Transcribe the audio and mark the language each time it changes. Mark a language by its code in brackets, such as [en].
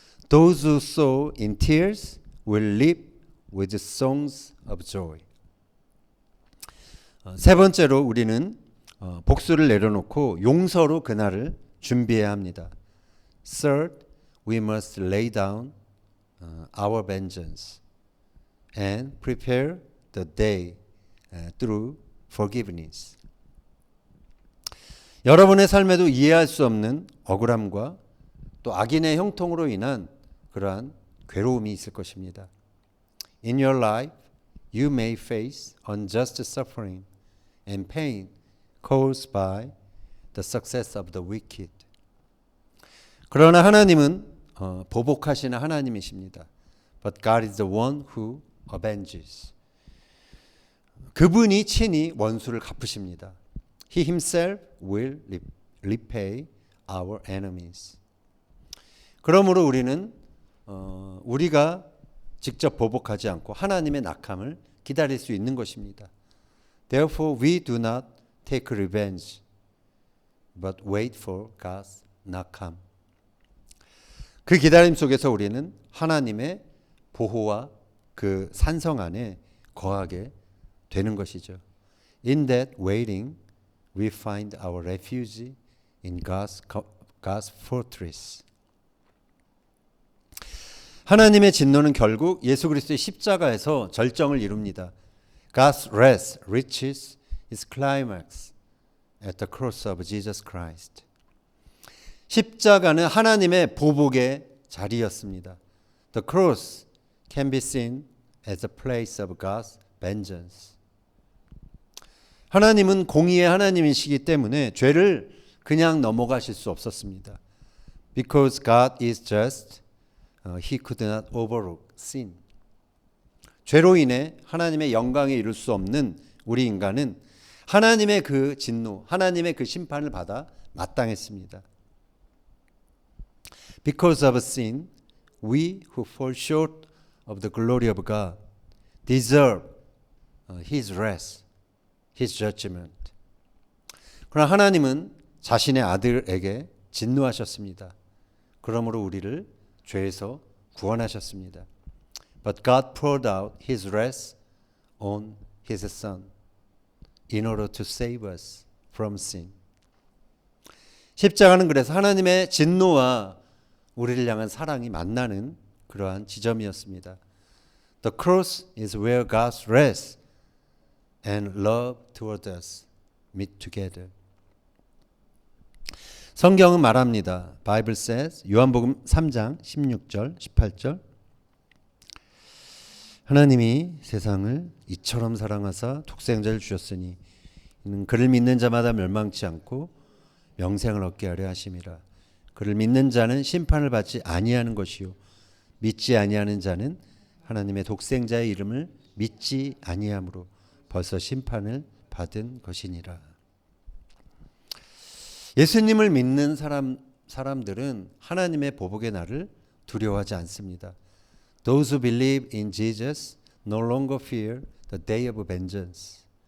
[en] Those who sow in tears will reap with songs of joy. [ko] 세 번째로 우리는 복수를 내려놓고 용서로 그날을 준비해야 합니다. [en] Third, we must lay down our vengeance and prepare the day through forgiveness. [ko] 여러분의 삶에도 이해할 수 없는 억울함과 또 악인의 형통으로 인한 그러한 괴로움이 있을 것입니다. [en] In your life, you may face unjust suffering and pain caused by the success of the wicked. [ko] 그러나 하나님은 보복하시는 하나님이십니다. [en] But God is the one who avenges. [ko] 그분이 친히 원수를 갚으십니다. [en] He himself will repay our enemies. [ko] 그러므로 우리는 우리가 직접 보복하지 않고 하나님의 낙함을 기다릴 수 있는 것입니다. [en] Therefore we do not take revenge, but wait for God's 낙함. [ko] 그 기다림 속에서 우리는 하나님의 보호와 그 산성 안에 거하게 되는 것이죠. [en] In that waiting, we find our refuge in God's fortress. [ko] 하나님의 진노는 결국 예수 그리스도의 십자가에서 절정을 이룹니다. [en] God's wrath reaches its climax at the cross of Jesus Christ. [ko] 십자가는 하나님의 보복의 자리였습니다. [en] The cross can be seen as a place of God's vengeance. [ko] 하나님은 공의의 하나님이시기 때문에 죄를 그냥 넘어가실 수 없었습니다. [en] Because God is just, He could not overlook sin. [ko] 죄로 인해 하나님의 영광에 이룰 수 없는 우리 인간은 하나님의 그 진노, 하나님의 그 심판을 받아 마땅했습니다. [en] Because of sin, we who fall short of the glory of God deserve His wrath, His judgment. [ko] 그러나 하나님은 자신의 아들에게 진노하셨습니다. 그러므로 우리를 죄에서 구원하셨습니다. [en] But God poured out His wrath on His Son in order to save us from sin. [ko] 십자가는 그래서 하나님의 진노와 우리를 향한 사랑이 만나는 그러한 지점이었습니다. [en] The cross is where God's wrath and love toward us meet together. [ko] 성경은 말합니다. [en] Bible says, 요한복음 3장 16절, 18절. [ko] 하나님이 세상을 이처럼 사랑하사 독생자를 주셨으니 이는 그를 믿는 자마다 멸망치 않고 영생을 얻게 하려 하심이라. 그를 믿는 자는 심판을 받지 아니하는 것이요 믿지 아니하는 자는 하나님의 독생자의 이름을 믿지 아니함으로 벌써 심판을 받은 것이니라. 예수님을 믿는 사람들은 하나님의 보복의 날을 두려워하지 않습니다. [en] Those who believe in Jesus no longer fear the day of vengeance.